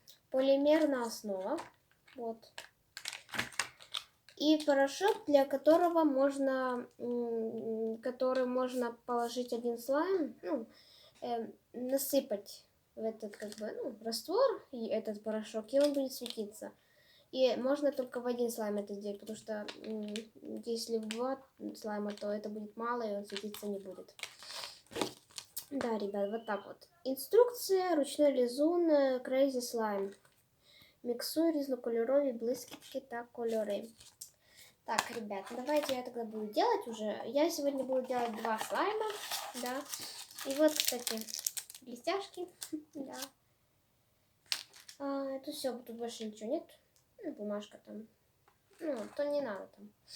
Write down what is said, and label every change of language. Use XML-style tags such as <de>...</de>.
<ru>Полимерная основа. Вот. И порошок, для которого можно, который можно положить один слайм, насыпать в этот как бы, раствор и этот порошок, и он будет светиться. И можно только в один слайм это сделать, потому что если в 2 слайма, то это будет мало, и он светиться не будет. Да, ребят, вот так вот. Инструкция, ручной лизун, Crazy Slime.</ru> <uk>Миксуй різнокольорові блискітки та кольори.</uk> <ru>Так, ребят, давайте я тогда буду делать уже. Я сегодня буду делать 2 слайма, да. И вот, кстати, блестяшки, да. Это все, тут больше ничего нет. Бумажка там. То не надо там.</ru>